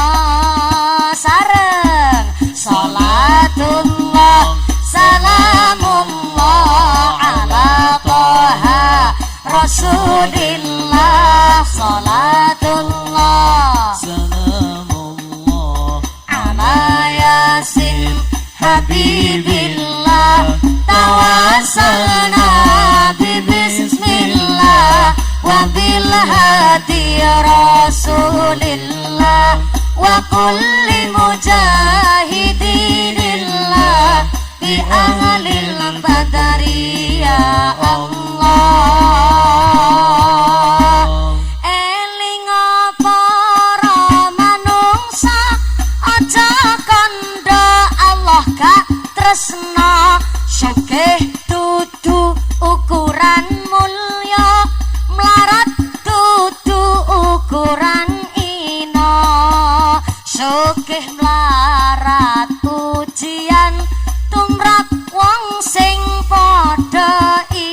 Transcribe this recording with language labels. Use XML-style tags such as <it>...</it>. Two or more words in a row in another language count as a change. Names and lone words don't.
<ar>sareng صلاة الله سلام الله على طه رسول الله صلاة الله Salamullah على يس حبيب الله توسلنا بسم الله وبالهادي رسول الله وكل مجاهد لله بأهل البدر يا الله eling</ar> <jv>para manungsa aja kandha Allah gak tresna sugih dudu ukuran mulya melarat dudu ukuran ina sugih melarat ujian tumrap wong sing padha</jv>